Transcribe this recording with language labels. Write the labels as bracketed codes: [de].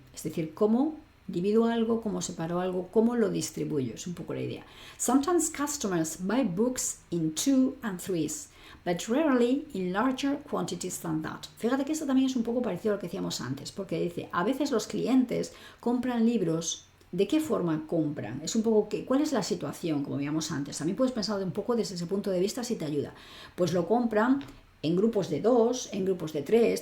[es] Es decir, cómo divido algo, cómo separo algo, cómo lo distribuyo, es un poco la idea. [en] Sometimes customers buy books in 2 and 3s, but rarely in larger quantities than that. [es] Fíjate que esto también es un poco parecido a lo que decíamos antes, porque dice, a veces los clientes compran libros. ¿De qué forma compran? Es un poco ¿cuál es la situación? Como veíamos antes. También puedes pensar un poco desde ese punto de vista si te ayuda. Pues lo compran en grupos de 2, en grupos de 3.